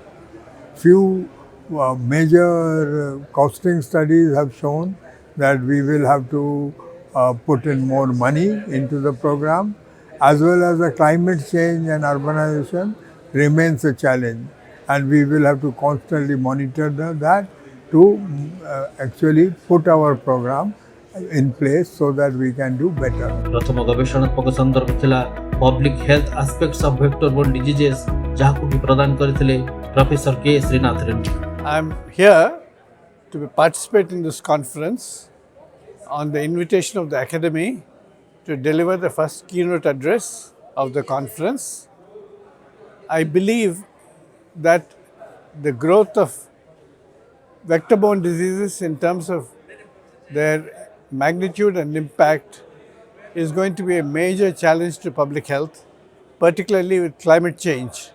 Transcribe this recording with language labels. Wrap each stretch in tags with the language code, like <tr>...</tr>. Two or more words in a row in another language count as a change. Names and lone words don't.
<en>Few major costing studies have shown that we will have to put in more money into the program, as well as the climate change and urbanization remains a challenge, and we will have to constantly monitor that to actually put our program in place so that we can do better.</en> <or>ପ୍ରଥମ ଗବେଷଣାତ୍ମକ ସନ୍ଦର୍ଭ ଥିଲା ପବ୍ଲିକ ହେଲ୍ଥ ଆସ୍ପେକ୍ଟସ୍ ଅଫ୍ ଭେକ୍ଟର ବୋର୍ନ ଡିଜିଜେସ୍, ଯାହାକୁ କି ପ୍ରଦାନ କରିଥିଲେ ପ୍ରଫେସର କେ ଶ୍ରୀନାଥ ରେଡ୍ଡି।</or> <en>I'm here to participate in this conference on the invitation of the Academy to deliver the first keynote address of the conference. I believe that the growth of vector-borne diseases in terms of their magnitude and impact is going to be a major challenge to public health, particularly with climate change.</en>